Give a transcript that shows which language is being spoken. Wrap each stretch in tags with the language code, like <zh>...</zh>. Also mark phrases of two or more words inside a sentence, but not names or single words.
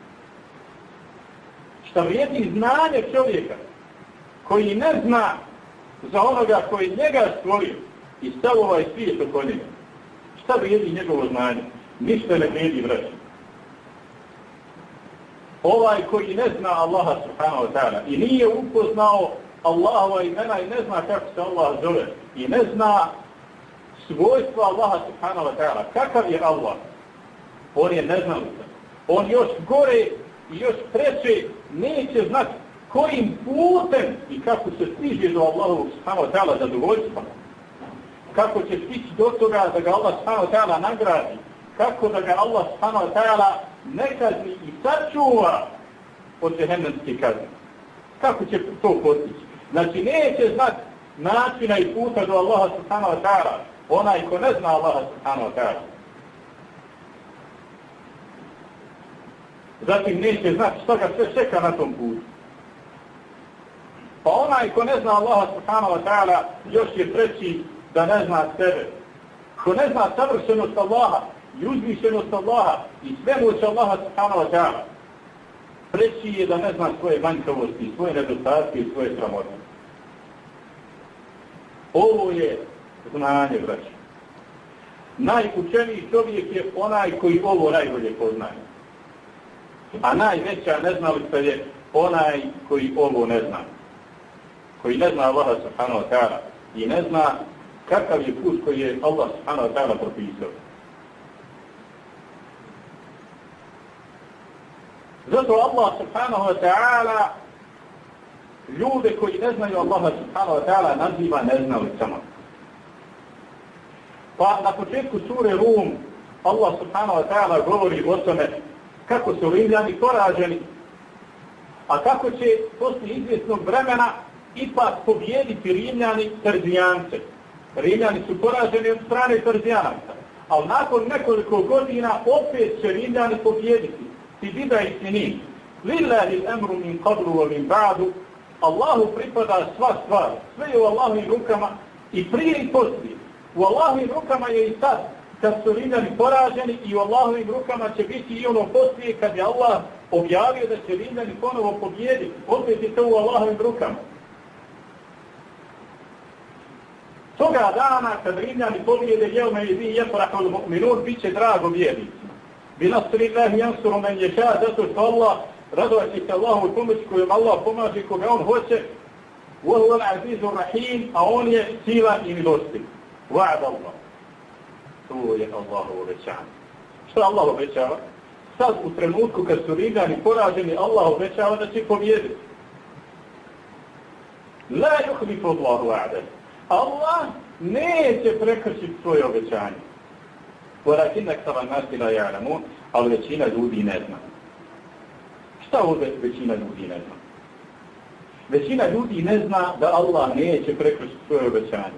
<bs>Šta vrijedi znanje čovjeka koji ne zna za onoga koji njega stvorio i stav ovaj svijet oko njega? Šta vrijedi njegovo znanje? Ništa ne vrijedi, braći. Ovaj koji ne zna Allaha</bs> <ar>سبحانه وتعالى</ar> <bs>i nije upoznao Allahova imena i ne zna kako se Allah zove i ne zna svojstva Allaha</bs> <ar>سبحانه وتعالى,</ar> <bs>kakav je Allah? On je neznalica. On još gore i još treće neće znati kojim putem i kako se stiže do Allaha</bs> <ar>سبحانه وتعالى</ar> <bs>zadovoljstva. Kako će stići do toga da ga Allah</bs> <ar>سبحانه وتعالى</ar> <bs>nagradi. Kako da ga Allah</bs> <ar>سبحانه وتعالى</ar> <bs>ne kazni i sačuva od džehennemske kazne. Kako će to postići? Znači neće znati načina i puta do Allaha</bs> <ar>سبحانه وتعالى</ar> <bs>onaj ko ne zna Allaha</bs> <ar>سبحانه وتعالى.</ar> <bs>Zatim neće znati što ga sve čeka na tom putu. Pa onaj ko ne zna Allaha</bs> <ar>سبحانه وتعالى</ar> <bs>još je treći da ne zna sebe. Ko ne zna savršenost Allaha i uzvišenost Allaha i svemoć Allaha</bs> <ar>سبحانه وتعالى,</ar> <bs>treći je da ne zna svoje manjkavosti, svoje nedostatke i svoje sramote. Ovo je znanje, braći. Najučeniji čovjek je onaj koji ovo najbolje poznaje. A najveća neznalica je onaj koji ovo ne zna. Koji ne zna Allaha</bs> <ar>سبحانه وتعالى</ar> <bs>i ne zna kakav je put koji je Allah</bs> <ar>سبحانه وتعالى</ar> <bs>propisao. Zato Allah</bs> <ar>سبحانه وتعالى</ar> <bs>ljude koji ne znaju Allaha</bs> <ar>سبحانه وتعالى</ar> <bs>naziva neznalicama. Pa na početku sure Rum Allah</bs> <ar>سبحانه وتعالى</ar> <bs>govori o tome kako su Rimljani poraženi, a kako će poslije izvjesnog vremena ipak pobijediti Rimljani Perzijance. Rimljani su poraženi od strane Perzijanaca, ali nakon nekoliko godina opet će Rimljani pobijediti.</bs> <ar>في بضع سنين. لله الأمر من قبل ومن بعد.</ar> <bs>Allahu pripada sva stvar. Sve je u Allahovim rukama i prije i poslije. U Allahovim rukama je i sad kad su Rimljani poraženi i u Allahovim rukama će biti i ono poslije kad je Allah objavio da će Rimljani ponovo pobijediti. Opet je to u Allahovim rukama. Toga dana kad Rimljani pobijede</bs> <ar>يومئذ يفرح المؤمنون,</ar> <bs>bit će drago vjernicima.</bs> <ar>بنصر الله ينصر من يشاء,</ar> <bs>zato što Allah radovaći se Allahu i pomoći kojom Allah pomaže koga on hoće.</bs> <ar>وهو العزيز الرحيم,</ar> <bs>a on je silan i milostiv.</bs> <ar>وعد الله.</ar> <bs>To je Allahovo obećanje. Što Allah obećava? Sad u trenutku kad su Rimljani poraženi, Allah obećava da će pobijediti.</bs> <ar>لا يخلف الله وعده.</ar> <bs>Allah neće prekršiti svoje obećanje.</bs> <ar>ولكن أكثر الناس لا يعلمون,</ar> <bs>ali većina ljudi ne zna. Šta ovdje većina ljudi ne zna? Većina ljudi ne zna da Allah neće prekršiti svoje obećanje.</bs>